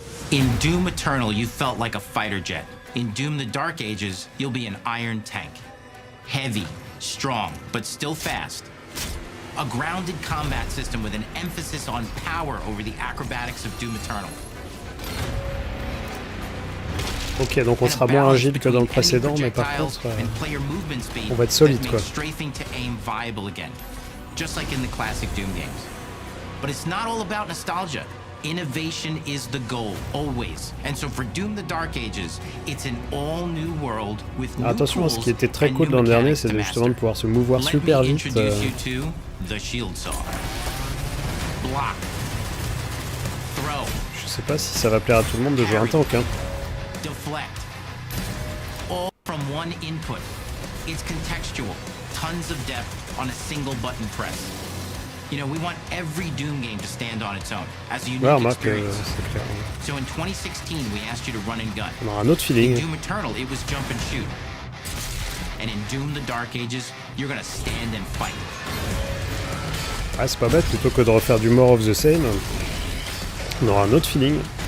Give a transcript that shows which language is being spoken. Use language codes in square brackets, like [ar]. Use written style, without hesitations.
[en] In Doom Eternal, you felt like a fighter jet. In Doom: The Dark Ages, you'll be an iron tank. Heavy, strong, but still fast. A grounded combat system with an emphasis on power over the acrobatics of Doom Eternal. [fr] Ok, donc on sera moins agile que dans le précédent, mais par contre, on va être solide, quoi. [en] Strafing to aim viable again, just like in the classic Doom games. But it's not all about nostalgia. Innovation is the goal, always. And so for Doom: The Dark Ages, it's an all-new world with new [fr] attention, ce qui était très cool dans le dernier, c'est justement de pouvoir se mouvoir super vite. [en] The shield saw. Block. Throw. [fr] Je sais pas si ça va plaire à tout le monde de jouer un tank, hein. [en] Deflect. All from one input. It's contextual. Tons of depth on a single button press. You know, we want every Doom game to stand on its own as a unique experience. So in 2016, we asked you to run and gun. [fr] On aura un autre feeling. [en] In Doom Eternal, it was jump and shoot. And in Doom: The Dark Ages, you're gonna stand and fight. [fr] Ah, c'est pas bête, plutôt que de refaire du [en] More of the Same, [fr] on aura un autre feeling.